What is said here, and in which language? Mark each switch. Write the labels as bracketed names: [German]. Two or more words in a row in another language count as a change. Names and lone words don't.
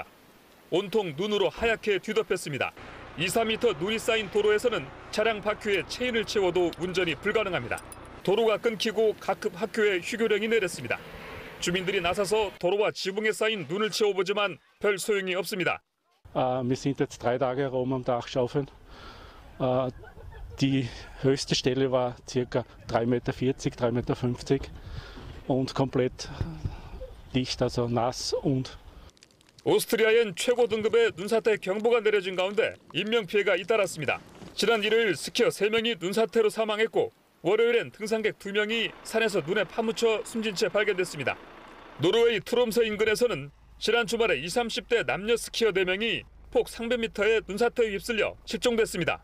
[Korean] 온통 눈으로 하얗게 뒤덮였습니다. 2~3m 눈이 쌓인 도로에서는 차량 바퀴에 체인을 채워도 운전이 불가능합니다. 도로가 끊기고 각급 학교에 휴교령이 내렸습니다. 주민들이 나서서 도로와 지붕에 쌓인 눈을 채워보지만 별 소용이 없습니다. [German] Wir sind jetzt 3 Tage herum am Dach schaufeln. Die höchste Stelle war ca. 3,40 Meter, 3,50 Meter. und komplett dicht, also nass und [Korean] 오스트리아엔 최고 등급의 눈사태 경보가 내려진 가운데 인명피해가 잇따랐습니다. 지난 일요일 스키어 3명이 눈사태로 사망했고 월요일엔 등산객 2명이 산에서 눈에 파묻혀 숨진 채 발견됐습니다. 노르웨이 트롬서 인근에서는 지난 주말에 20, 30대 남녀 스키어 4명이 폭 300m의 눈사태에 휩쓸려 실종됐습니다.